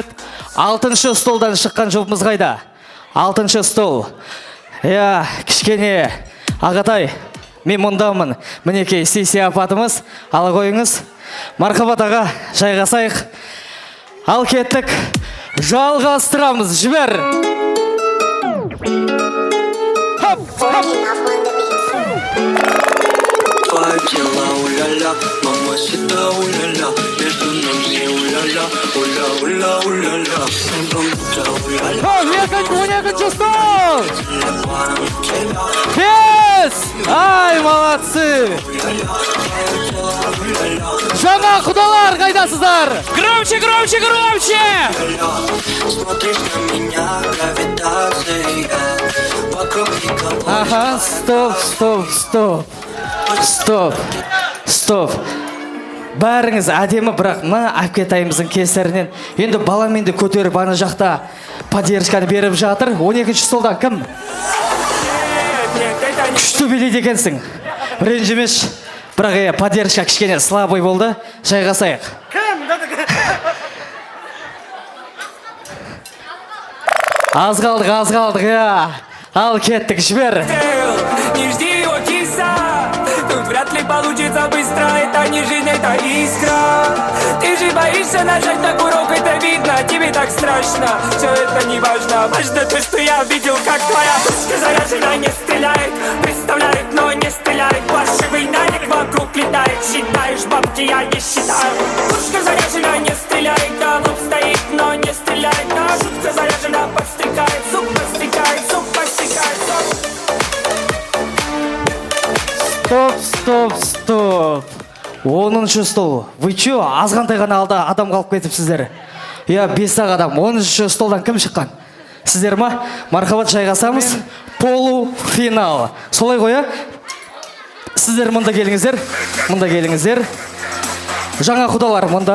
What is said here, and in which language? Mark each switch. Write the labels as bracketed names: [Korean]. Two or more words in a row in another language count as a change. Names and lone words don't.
[Kazakh] 6-шы столдан шыққан жобымыз қайда? 6-шы стол. Кішкене ағатай, мен мұндамын. Мінекей сияпатымыз, ала қойыңыз. Мархабат аға, жайғасайық. Ал кеттік, жалғастырамыз, жібер! [Russian] Твое тело, уля-ля, мамасита, уля-ля, между нами, уля-ля, уля-уля-уля-ля. [Kazakh] 12-ші стол! Бес! Ай, молодцы! Жаңа құдалар қайдасыздар? [Russian] Громче! Смотришь на меня, гравитация, вокруг никого. Аха, стоп. [Kazakh] Бәріңіз әдемі, бірақ мына әпкетайымыздың кесірінен енді баламен де көтеріп ана жақта поддержканы беріп жатыр. 12-ші столдан кім? Күшті билейді екенсің. Ренжімеш, бірақ поддержка кішкене слабый болды. Жайғасайық. Аз қалдық. Ал кеттік, жібер. [Russian] Не жди его киса, тут вряд ли получится быстро. Это не жизнь, это искра. Ты же боишься нажать на курок, это видно, тебе так страшно. Все это не важно, важно то, что я видел, как твоя пушка заряжена, не стреляет. Представляет, но не стреляет. Паршивый налик вокруг летает. Считаешь бабки, я не считаю. Пушка заряжена, не стреляет. Да, вот стоит, но не стреляет. Да, шутка заряжена, подстрекает. Суп подстрекает, суп подстрекает. Стоп. 10-шы стол. Вы чё, [Kazakh] азғантай ғана алда адам қалып кетіпсіздер? 5-ақ адам. 10-шы столдан кім шыққан? Сіздер ма? Мархабат, жайғасамыз. Полуфинал. Солай ғой, Сіздер мұнда келіңіздер. Жаңа құдалар мұнда.